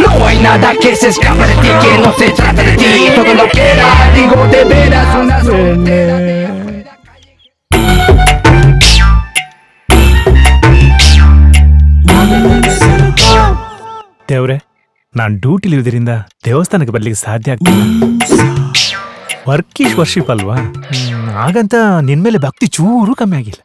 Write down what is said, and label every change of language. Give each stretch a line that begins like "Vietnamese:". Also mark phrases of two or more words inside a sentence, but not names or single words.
Spanish: No hay nada que se escape de ti, que no se trate de ti. Todo lo que era, digo de veras una soltera.
Kannada: ದೇವ್ರೆ, ನಾನು ಡ್ಯೂಟಿಲಿ ಇರೋದ್ರಿಂದ ದೇವಸ್ಥಾನಕ್ಕೆ ಬರ್ಲಿಕ್ಕೆ ಸಾಧ್ಯ ಆಗ್ತಿಲ್ಲ.
English: work is worship
Kannada: ಅಲ್ವಾ, ಹಾಗಂತ ನಿನ್ಮೇಲೆ ಭಕ್ತಿ ಚೂರು ಕಮ್ಮಿ ಆಗಿಲ್ಲ.